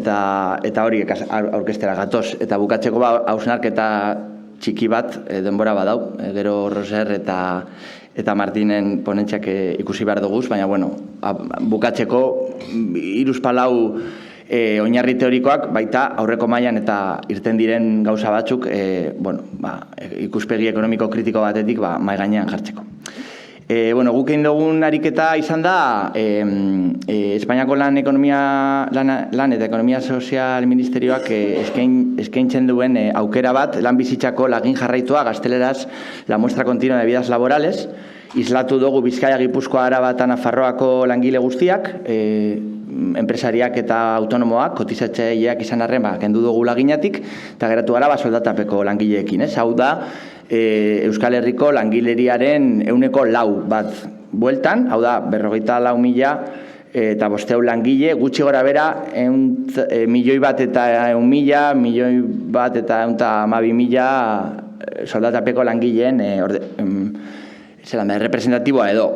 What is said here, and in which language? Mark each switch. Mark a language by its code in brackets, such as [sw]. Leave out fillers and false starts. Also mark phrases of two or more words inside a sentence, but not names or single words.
[eu] Eta hori aurkestera gatoz. Eta bukatzeko hausnarketa txiki bat denbora badau, gero Roser eta Martinen ponentziak ikusi behar duguz, baina, bukatzeko 3-4 oinarri teorikoak baita aurreko mailan eta irten diren gauza batzuk ikuspegi ekonomiko kritiko batetik mahai gainean jartzeko. Guk egin dugun ariketa izan da Espainiako lan eta ekonomia sozial ministerioak eskaintzen duen aukera bat lan bizitzako lagin jarraitua gazteleraz [es] la muestra continua de vidas laborales. [eu] Islatu dugu Bizkaia, Gipuzkoa, Araba eta Nafarroako langile guztiak, enpresariak eta autonomoak, kotizatzaileak izan arren kendu dugu laginatik, eta geratu gara soldatapeko langileekin. Hau da, Euskal Herriko langileriaren 4% bat bueltan, hau da, 54.000 eta 500 langile, gutxi gora bera, 1.100.000 eta 1.100.000 eta 112.000 soldatapeko langileen representatiboa edo.